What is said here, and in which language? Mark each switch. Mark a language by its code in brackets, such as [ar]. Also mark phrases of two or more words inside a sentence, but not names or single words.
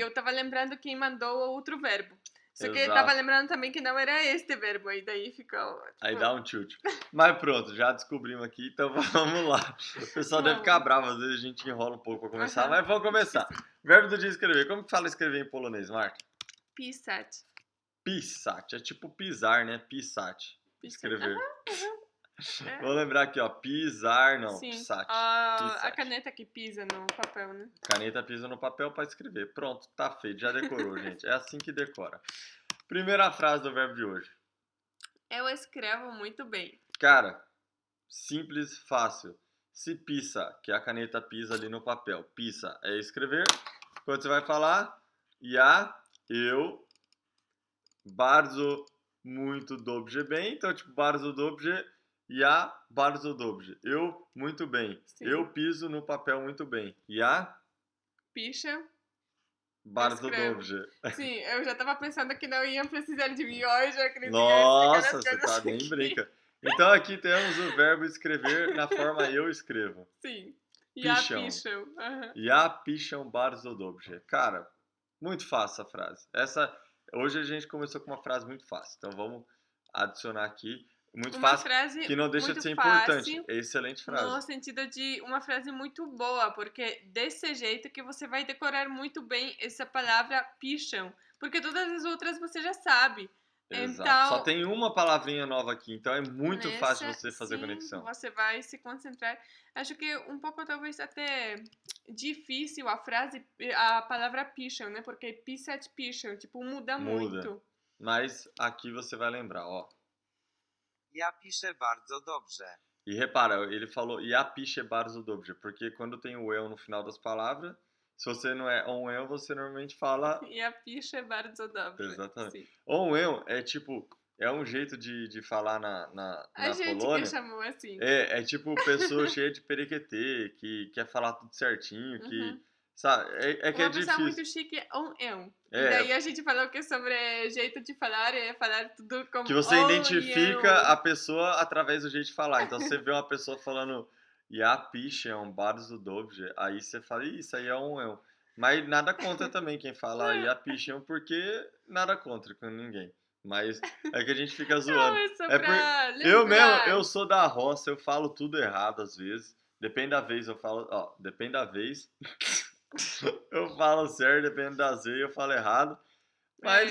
[pt] eu tava lembrando quem mandou o outro verbo. Só que eu Exato. tava lembrando também que não era este verbo, e daí ficou... Tipo... Aí dá um tilt. Mas pronto, já descobrimos aqui, então vamos lá. O pessoal deve ficar bravo, às vezes a gente enrola um pouco pra começar, mas vamos começar. Verbo do dia escrever. Como que fala escrever em polonês, Marta? Pisać. Pisać. É tipo pisar, né? Pisać. Escrever. É. Vou lembrar aqui, ó. Pisar, não. Sim. Pisać. A caneta que pisa no papel, né? Caneta pisa no papel pra escrever. Pronto, tá feito. Já decorou, gente. É assim que decora. Primeira frase do verbo de hoje. Eu escrevo muito bem. Cara, simples, fácil. Se pisa, que a caneta pisa ali no papel. Pisa é escrever. Quando você vai falar, eu, bardzo, muito, dobrze, bem. Então, tipo, [pl] bardzo, dobrze, bardzo, dobrze. [pt] Eu, muito bem. Sim. Eu piso no papel muito bem. Picha. [pl] Bardzo, dobrze. [pt] Sim, eu já tava pensando que não iam precisar de mim hoje, a Cris. Nossa, você tá nem brinca. Então aqui temos o verbo escrever na forma eu escrevo. Sim. Piszą. Piszą. [pl] Piszą bardzo dobrze. [pt] Cara, muito fácil a frase. Hoje a gente começou com uma frase muito fácil. Então vamos adicionar aqui. Muito Uma fácil, frase que não deixa de ser fácil, importante. Excelente frase. No sentido de uma frase muito boa, porque desse jeito que você vai decorar muito bem essa palavra picham. Porque todas as outras você já sabe. Exato. Só Então, tem uma palavrinha nova aqui, então é muito fácil nessa, você fazer sim, conexão. você vai se concentrar. Acho que um pouco talvez até difícil a frase, a palavra picham, né? Porque pisać picham, tipo, muda Muda. muito. Mas aqui você vai lembrar, ó. [pl] Ja piszę bardzo dobrze. [pt] E repara, ele falou [pl] ja piszę bardzo dobrze, [pt] porque quando tem o eu no final das palavras, se você não é um eu, você normalmente fala [pl] Ja piszę bardzo dobrze. [pt] exatamente. Sim. Um eu é tipo, é um jeito de falar A na gente que Polônia. chamou assim. É tipo pessoa cheia de perequetê, que quer falar tudo certinho, que. Uhum. Sabe, é que é Uma pessoa difícil. muito chique é um eu. E É. daí a gente falou que sobre jeito de falar é falar tudo como Que você "Oi, identifica eu". a pessoa através do jeito de falar. Então você vê uma pessoa falando [pl] ja piszę bardzo dobrze, [pt] aí você fala, "Ih, isso aí é um eu. Mas nada contra também quem fala [pl] ja piszę, [pt] porque nada contra com ninguém. Mas é que a gente fica Não, zoando. é só É pra eu mesmo, lembrar. eu sou da roça, eu falo tudo errado às vezes. Depende da vez, eu falo, ó, depende da vez. Eu falo certo, depende das vezes, eu falo errado. Mas